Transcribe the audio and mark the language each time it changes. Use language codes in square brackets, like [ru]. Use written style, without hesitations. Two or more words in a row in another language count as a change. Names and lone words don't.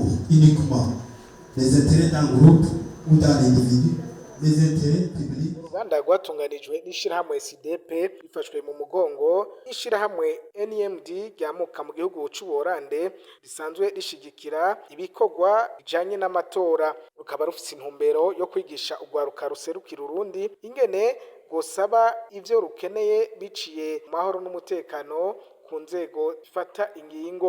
[fr] uniquement les intérêts d'un groupe ou d'un individu, les intérêts publics. [rn] Uruganda rwatunganijwe n'ishirahamwe SIDEP rifashwe mu mugongo n'ishirahamwe NMD ryamuka mu gihugu c'Ubuholande risanzwe rishigikira ibikorwa bijanye n'amatora, rukaba rufise intumbero yo kwigisha urwaruka ruserukira Urundi ingene gusaba ivyo rukeneye biciye mu mahoro n'umutekano ku nzego ifata ingingo.